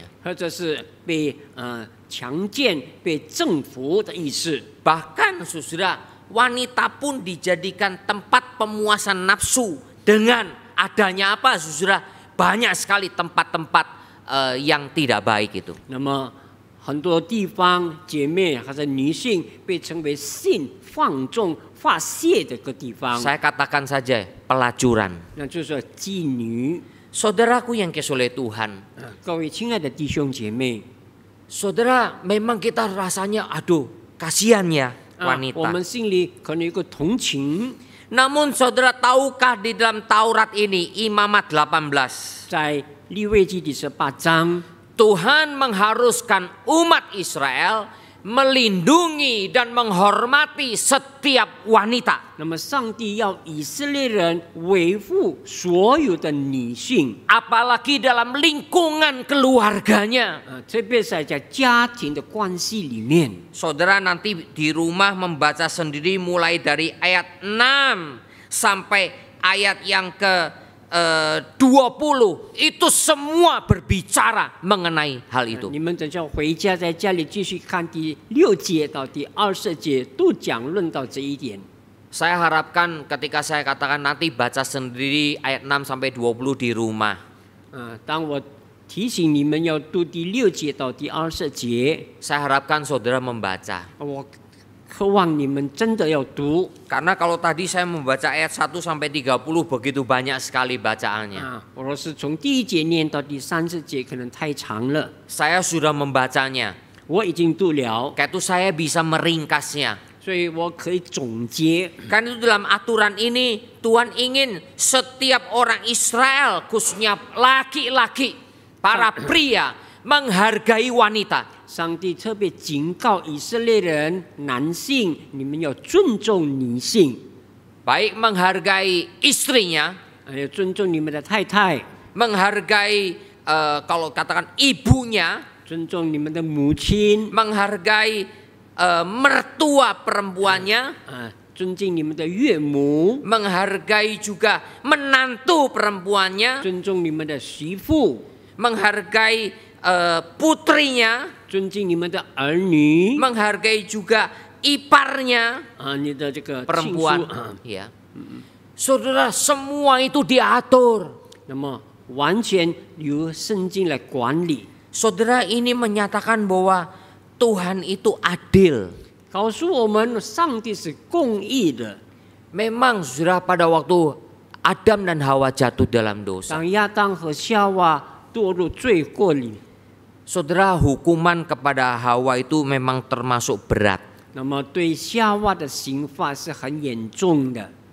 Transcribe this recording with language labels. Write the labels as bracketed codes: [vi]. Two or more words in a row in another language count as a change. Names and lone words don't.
[zh] 或者是被强奸、被征服的意思。 [id] Bahkan saudara, wanita pun dijadikan tempat pemuasan nafsu dengan adanya apa saudara? Banyak sekali tempat-tempat yang tidak baik itu. [zh] 那么很多地方姐妹或者女性被称为性放纵发泄的个地方， [id] Saya katakan saja pelacuran. [zh] 那就是妓女。 [id] Saudaraku yang kasih oleh Tuhan, [zh] 各位亲爱的弟兄姐妹， [id] saudara, memang kita rasanya aduh kasihan ya [zh] 我 [id] wanita. [zh] 们心里可能有个同情。 [id] Namun saudara tahukah di dalam Taurat ini Imamat 18, [zh] 在利未记第18章， [id] Tuhan mengharuskan umat Israel melindungi dan menghormati setiap wanita. [zh] 那么上帝要以色列人维护所有的女性， [id] Apalagi dalam lingkungan keluarganya. [zh] 特别是在家庭的关系里面。 [id] Saudara nanti di rumah membaca sendiri mulai dari ayat 6 sampai ayat yang ke 20. Itu semua berbicara mengenai hal itu. [zh] 你们等下回家在家里继续看第6节到第20节，都讲论到这一点。 [id] Saya harapkan ketika saya katakan nanti baca sendiri ayat 6 sampai 20 di rumah. [zh] 当我提醒你们要读第6节到第20节， [id] Saya harapkan saudara membaca. [zh] 我渴望你们真的要读。 [id] Karena kalau tadi saya membaca ayat 1 sampai 30 begitu banyak sekali bacaannya. [zh] 我若是从第1节念到第30节，可能太长了。 [id] Saya sudah membacanya. [zh] 我已经读了， [id] Kayak itu saya bisa meringkasnya. [zh] 所以我可以总结。 [id] Kan itu dalam aturan ini Tuhan ingin setiap orang Israel, khususnya laki-laki, para pria, menghargai wanita. [zh] 上帝特别警告以色列人，男性，你们要尊重女性， [id] Baik menghargai istrinya, [zh] 要尊重你们的太太， [id] menghargai kalau katakan ibunya, [zh] 尊重你们的母亲， [id] menghargai mertua perempuannya, [zh] 尊敬你们的岳母， [id] menghargai juga menantu perempuannya, [zh] 尊重你们的媳妇， [id] menghargai putrinya, [zh] 尊敬你们的儿女， [id] menghargai juga iparnya [zh] 你的这个亲属 [id] perempuan. Ya. Saudara, semua itu diatur. [zh] 那么完全由圣经来管理， [id] Saudara, ini menyatakan bahwa Tuhan itu adil. [zh] 告诉我们上帝是公义的。 [id] Memang saudara pada waktu Adam dan Hawa jatuh dalam dosa, [zh] 当亚当和夏娃堕入罪过里， [id] Saudara, hukuman kepada Hawa itu memang termasuk berat. [zh] 那么对夏娃的刑罚是很严重的。